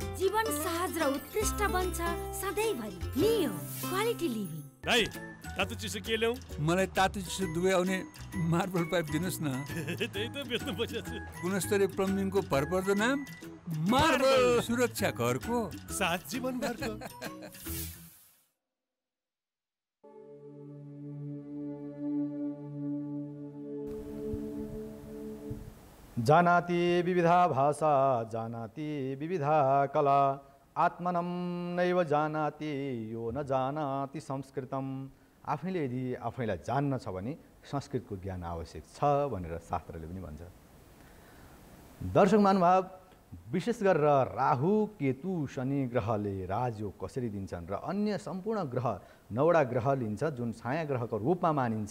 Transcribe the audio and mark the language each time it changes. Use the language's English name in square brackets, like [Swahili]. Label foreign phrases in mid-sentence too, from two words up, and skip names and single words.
[Nepali] जीवन सहज र उत्कृष्ट बन्छ सधैँभरि। [English] Neo Quality Living. [Nepali] भाइ तातो चिसो के ल्याऊ? मलाई तातो चिसो दुवै आउने मार्बल पाइप दिनुहोस् न। त्यही त बेच्नु पर्छ। गुणस्तरीय प्लम्बिङको भरपर्दो नाम मार्बल सुरक्षा घरको साथ जीवन घरको। [Sanskrit] जानाति विविधा भाषा, जानाति विविधा कला, आत्मनं नैव जानाति यो न जानाति संस्कृतम। [Nepali] आफैले यदि आफैलाई जान्न छ भने संस्कृतको ज्ञान आवश्यक छ भनेर शास्त्रले पनि भन्छ। दर्शक महानुभाव, विशेष गरेर राहु केतु शनि ग्रहले राजयोग कसरी दिन्छन् र अन्य सम्पूर्ण ग्रह 9वटा ग्रह लिन्छ जुन छाया ग्रहको रूपमा मानिन्छ।